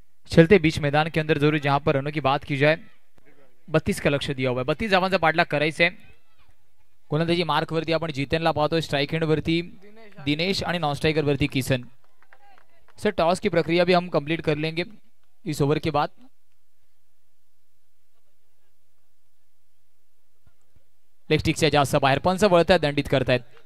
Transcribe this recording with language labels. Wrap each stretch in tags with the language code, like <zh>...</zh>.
<hi>चलते बीच मैदान के अंदर जरूर जहां पर रनों की बात की जाए 32 का लक्ष्य दिया हुआ है.</hi> <mr>32 धावांचा पाठलाग करायचा आहे. गोलंदाजी मार्क वरती आपण जितेनला पाहतोय. स्ट्राइक एंड वरती दिनेश आणि नॉन स्ट्राइकर वरती किसन.</mr> <hi>सर टॉस की प्रक्रिया भी हम कंप्लीट कर लेंगे इस ओवर के बाद.</hi> <mr>लेग स्टिकच्या जास्त बाहेर पंच वळतायत, दंडित करतायत.</mr>